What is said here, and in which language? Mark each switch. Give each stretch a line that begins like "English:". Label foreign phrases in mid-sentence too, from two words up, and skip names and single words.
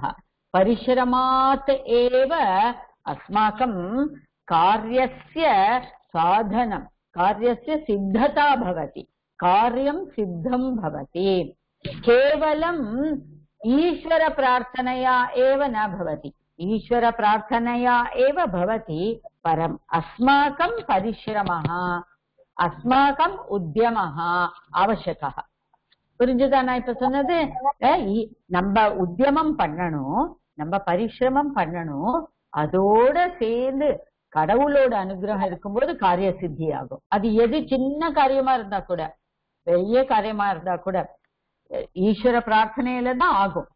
Sanskrit: परिश्रमात् एव अस्माकं कार्यस्य साधनं, कार्यस्य सिद्धता भवति, कार्यं सिद्धं भवति. केवलम् ईश्वर प्रार्थनया एव न भवति, ईश्वर प्रार्थनया एव भवति, परम् अस्माकं परिश्रमः, अस्माकं उद्यमः आवश्यकः.
Tamil: புரிஞ்சுதா நான் இப்ப சொன்னது? நம்ம உத்தியமம் பண்ணணும், நம்ம பரிசிரமம் பண்ணணும். அதோட சேர்ந்து கடவுளோட அனுகிரகம் இருக்கும்போது காரிய சித்தி ஆகும். அது எது சின்ன காரியமா இருந்தா கூட, பெரிய காரியமா இருந்தா கூட ஈஸ்வர பிரார்த்தனையில தான் ஆகும்.